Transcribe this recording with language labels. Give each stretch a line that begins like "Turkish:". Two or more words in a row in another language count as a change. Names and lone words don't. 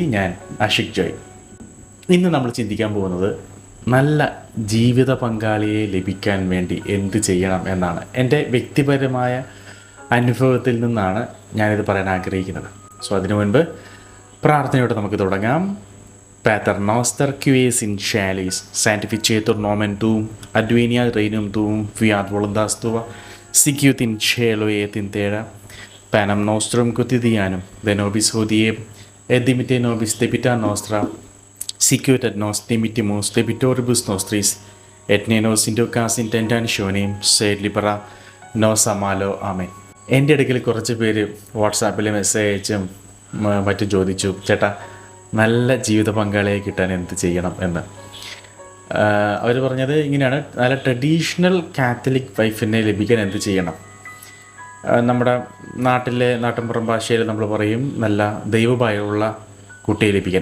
Malayalam: ഞാൻ ആഷിഖ് ജോയ്. ഇന്ന് നമ്മൾ ചിന്തിക്കാൻ പോകുന്നത് നല്ല ജീവിത പങ്കാളിയെ ലഭിക്കാൻ വേണ്ടി എന്ത് ചെയ്യണം എന്നാണ്. എൻ്റെ വ്യക്തിപരമായ അനുഭവത്തിൽ നിന്നാണ് ഞാനിത് പറയാൻ ആഗ്രഹിക്കുന്നത്. സോ അതിനു മുൻപ് പ്രാർത്ഥനയോടെ നമുക്ക് തുടങ്ങാം.
Latin: Pater noster qui es in caelis, sanctificetur nomen tuum, adveniat regnum tuum, fiat voluntas tua, sicut in cielo et in terra. Panem nostrum quotidianum, de nobis hodie, et dimitte nobis debita nostra, sicut et nos dimittimus debitoribus nostris, et ne nos inducas in tentationem, sed libera nos a malo. Amen.
Malayalam: എൻ്റെ ഇടയ്ക്കിൽ കുറച്ച് പേര് വാട്സാപ്പിൽ മെസ്സേജ് അയച്ചും മറ്റും ചോദിച്ചു, ചേട്ടാ നല്ല ജീവിത പങ്കാളിയെ കിട്ടാൻ എന്ത് ചെയ്യണം എന്ന്. അവർ പറഞ്ഞത് ഇങ്ങനെയാണ്: നല്ല
English: traditional Catholic wife
Malayalam: ലഭിക്കാൻ എന്ത് ചെയ്യണം. നമ്മുടെ നാട്ടിൻപുറം ഭാഷയിൽ നമ്മൾ പറയും നല്ല ദൈവഭയമുള്ള കുട്ടിയെ ലഭിക്കാൻ.